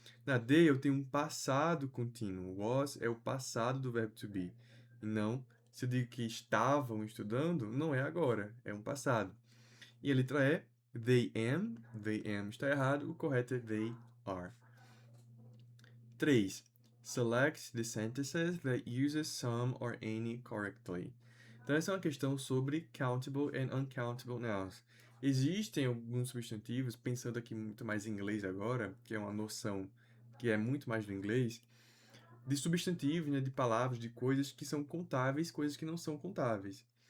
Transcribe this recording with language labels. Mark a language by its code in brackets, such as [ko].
[pt] Na D eu tenho um passado contínuo. Was é o passado do verbo to be. E não, se eu digo que estavam estudando, não é agora, é um passado. E a letra E, [en] they am [pt] está errado, o correto é [en] they are. [pt] 3. [en] Select the sentences that uses some or any correctly. [pt] Então, essa é uma questão sobre [en] countable and uncountable nouns. [pt] Existem alguns substantivos, pensando aqui muito mais em inglês agora, que é uma noção que é muito mais do inglês, de substantivos, né, de palavras, de coisas que são contáveis, coisas que não são contáveis.